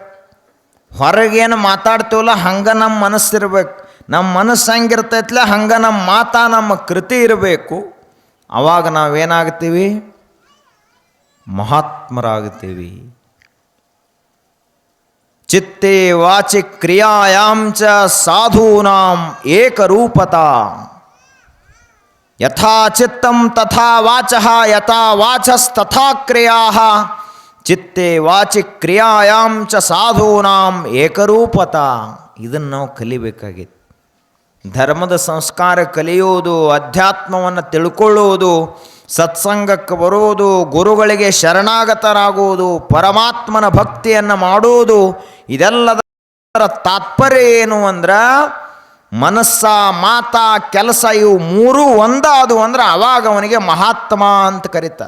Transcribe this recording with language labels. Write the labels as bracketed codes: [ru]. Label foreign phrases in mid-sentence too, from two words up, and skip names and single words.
[kn] ಹೊರಗೇನು ಮಾತಾಡ್ತೀವಲ್ಲ ಹಂಗೆ ನಮ್ಮ ಮನಸ್ಸಿರ್ಬೇಕು. ನಮ್ಮ ಮನಸ್ಸು ಹಂಗಿರ್ತೈತ್ಲ ಹಂಗೆ ನಮ್ಮ ಮಾತಾ ನಮ್ಮ ಕೃತಿ ಇರಬೇಕು. ಆವಾಗ ನಾವೇನಾಗ್ತೀವಿ? ಮಹಾತ್ಮರಾಗ್ತೀವಿ. [sa] ಚಿತ್ತೇ ವಾಚಿ ಕ್ರಿಯಾಯಾಂ ಚ ಸಾಧೂನಾಂ ಏಕರೂಪತಾ. ಯಥಾ ಚಿತ್ತಂ ತಥಾ ವಾಚಃ ಯಥಾ ವಾಚಸ್ತಥಾ ಕ್ರಿಯಾಃ. ಚಿತ್ತೇ ವಾಚಿ ಕ್ರಿಯಾಯಾಂ ಚ ಸಾಧೂನಾಂ ಏಕರೂಪತಾ. [kn] ಇದನ್ನು ನಾವು ಕಲಿಬೇಕಾಗಿತ್ತು. ಧರ್ಮದ ಸಂಸ್ಕಾರ ಕಲಿಯುವುದು, ಅಧ್ಯಾತ್ಮವನ್ನು ತಿಳ್ಕೊಳ್ಳುವುದು, ಸತ್ಸಂಗಕ್ಕೆ ಬರುವುದು, ಗುರುಗಳಿಗೆ ಶರಣಾಗತರಾಗುವುದು, ಪರಮಾತ್ಮನ ಭಕ್ತಿಯನ್ನು ಮಾಡುವುದು, ಇದೆಲ್ಲದರ ತಾತ್ಪರ್ಯ ಏನು ಅಂದ್ರೆ ಮನಸ್ಸ ಮಾತ ಕೆಲಸ ಇವು ಮೂರೂ ಒಂದಾದು ಅಂದ್ರೆ ಆವಾಗ ಅವನಿಗೆ ಮಹಾತ್ಮ ಅಂತ ಕರೀತಾರೆ.